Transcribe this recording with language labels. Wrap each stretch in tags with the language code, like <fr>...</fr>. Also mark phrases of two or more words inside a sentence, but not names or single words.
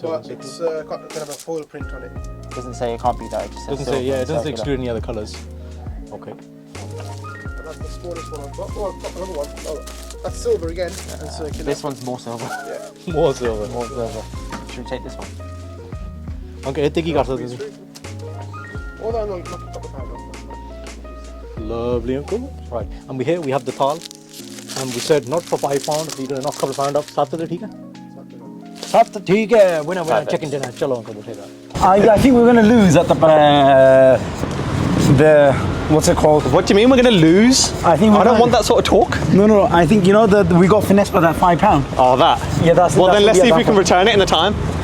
<en>but it's got kind of a foil print on it. It doesn't say it can't be that. It just says Doesn't say, silver yeah, and it doesn't circular. exclude any other colours. Okay. And that's the smallest one I've got. Oh, I've got another one. Oh, that's silver again and circular. This one's more silver. Yeah. More silver. More silver. Should we take this one?</en> <pa>ਅੰਕਲ ਇੱਥੇ ਕੀ ਕਰ ਸਕਦੇ ਤੁਸੀਂ ਉਹਦਾ ਨਾਲ ਕੱਪ ਖਾਣਾ</pa> <en>Lovely, uncle. Right, and we here we have the thal, and we said not for £5, we do not couple pound up.</en> <hi>7 ठीक है? 7 ठीक है.</hi> <en>We're chicken dinner. चलो uncle, we'll take that. I think we're going to lose at the what's it called? What do you mean we're going to lose? I think I don't want that sort of talk. No. I think you know that we got finessed by that £5. Oh, that. Yeah, that's. Well, then let's see if we can return it in the time.</en>